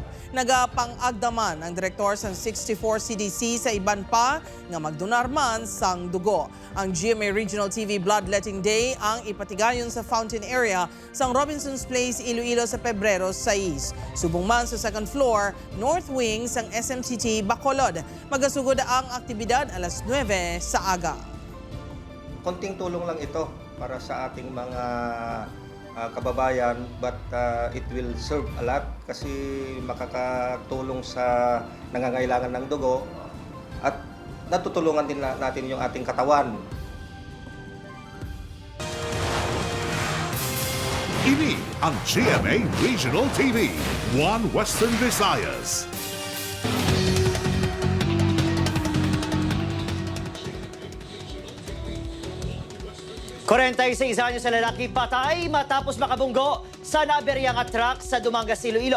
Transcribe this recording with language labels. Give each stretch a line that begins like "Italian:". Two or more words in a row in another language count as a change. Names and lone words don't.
Hiligaynon: Nagapang-agdaman ang direktor sang 64 CDC sa iban pa nga magdonar man sang dugo. Ang GMA Regional TV Bloodletting Day ang ipatigayon sa fountain area sang Robinson's Place, Iloilo sa Pebrero 6. Subong man sa second floor, north wing sang SMCT Bacolod. Magasugod ang aktibidad alas 9 sa aga.
Filipino: Konting tulong lang ito para sa ating mga kababayan,
English: but it will serve a lot
Filipino: kasi makakatulong sa nangangailangan ng dugo at natutulungan din natin yung ating katawan.
Hiligaynon: Ini ang GMA Regional TV, One Western Visayas.
Filipino: Sa isa nyo sa lalaki patay matapos makabunggo sa naberyang truck sa Dumangas, Iloilo.